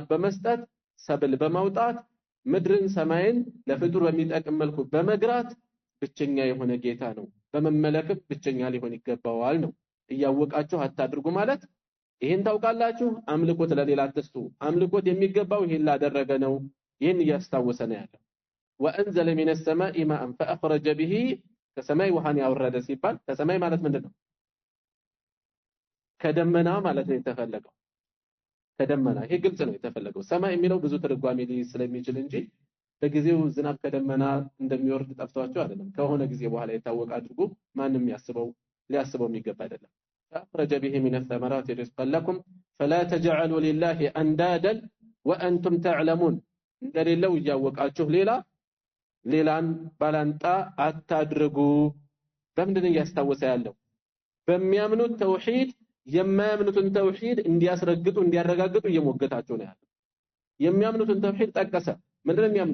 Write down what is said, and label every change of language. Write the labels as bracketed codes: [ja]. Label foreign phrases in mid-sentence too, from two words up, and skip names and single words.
[am] በመስጠት ሰብል በማውጣት ምድርን ሰማይን ለፍጡር በሚጠቅም መልኩ በመግራት ብቸኛ የሆነ ጌታ ነው በመመለክም ብቸኛ ሊሆን ይገባዋል ነው እያወቃችሁ አታድርጉ ማለት ይሄን ታውቃላችሁ አምልኮት ለሌላ አትስጡ አምልኮት የሚገባው ይሄን ላደረገ ነው ይሄን እያስታወሰ ነው ያለው [ar] وانزل من السماء ماء فاخرج به [am] ከሰማይ ውሃን ያወረደ ሲባል ከሰማይ ማለት ምንድነው ከደመና ማለት ነው የተፈለገው ከደመና ይሄ ግልጽ ነው የተፈለገው ሰማይ የሚለው ብዙ ትርጓሜ ስለሚችል እንጂ በጊዜው ዝናብ ከደመና እንደሚወርድ ጠፍቷቸው አይደለም ከሆነ ጊዜ በኋላ የታወቀ አድርጎ ማንንም ሊያስበው የሚገባ አይደለም [ar] فأخرج به من الثمرات رزقا لكم فلا تجعلوا لله أندادا وأنتم تعلمون [am] እንደሌለው እያወቃችሁ ሌላን ባላንጣ አታድርጉ በምንድነው ያስታወሰ ያለው በሚያምኑት ተውሂድ የማያምኑትን ተውሂድ እንዲያስረግጡ እንዲያረጋግጡ እየሞገታቸው ነው ያለው የሚያምኑትን ተውሂድ ጠቀሰ ምንድነው